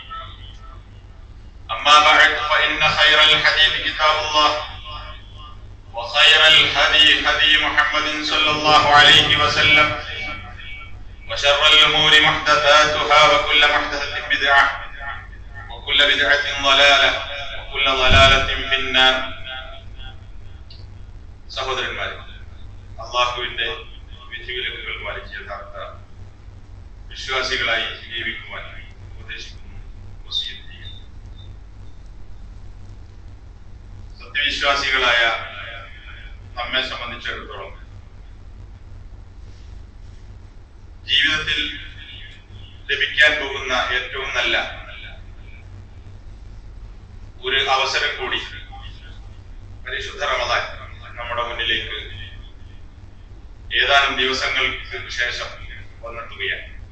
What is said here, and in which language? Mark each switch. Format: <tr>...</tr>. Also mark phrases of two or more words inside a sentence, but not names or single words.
<ar>أما بعد فإن خير الحديث كتاب الله وخير الهدي هدي محمد صلى الله عليه وسلم وشر الأمور محدثاتها وكل محدثة بدعة وكل بدعة ضلالة وكل ضلالة في النار.</ar> <ml>സഹോദരന്മാരെ, അല്ലാഹുവിന്റെ വിധിവിലക്കുകൾ പാലിച്ച് യഥാർത്ഥ വിശ്വാസികളായി ജീവിക്കുവാൻ ഉപദേശിക്കുന്നു, വസിയത്ത് ചെയ്യുന്നു. സത്യവിശ്വാസികളായ നമ്മെ സംബന്ധിച്ചിടത്തോളം ജീവിതത്തിൽ ലഭിക്കാൻ പോകുന്ന ഏറ്റവും നല്ല ഒരു അവസരം കൂടി പരിശുദ്ധ റമദാൻ നമ്മുടെ മുന്നിലേക്ക് ഏതാനും ദിവസങ്ങൾക്ക് ശേഷം വന്നെത്തുകയാണ്.</ml>